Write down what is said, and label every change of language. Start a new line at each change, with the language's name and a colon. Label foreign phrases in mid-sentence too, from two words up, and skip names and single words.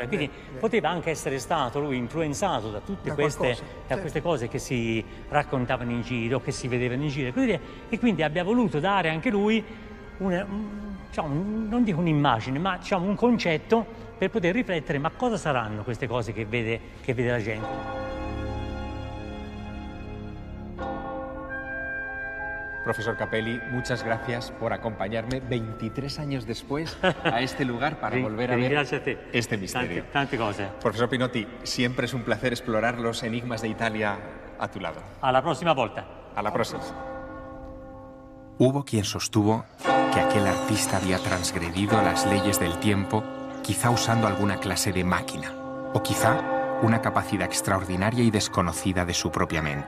Italian: Quindi poteva anche essere stato lui influenzato da tutte queste cose che si raccontavano in giro, che si vedevano in giro, e quindi abbia voluto dare anche lui non dico un'immagine, ma un concetto per poter riflettere, ma cosa saranno queste cose che vede la gente.
Spanish: Profesor Capelli, muchas gracias por acompañarme 23 años después a este lugar para volver a ver este misterio.
Italian: Tante cose.
Spanish: Profesor Pinotti, siempre es un placer explorar los enigmas de Italia a tu lado. A la próxima volta. A la próxima. Hubo quien sostuvo que aquel artista había transgredido las leyes del tiempo, quizá usando alguna clase de máquina, o quizá una capacidad extraordinaria y desconocida de su propia mente.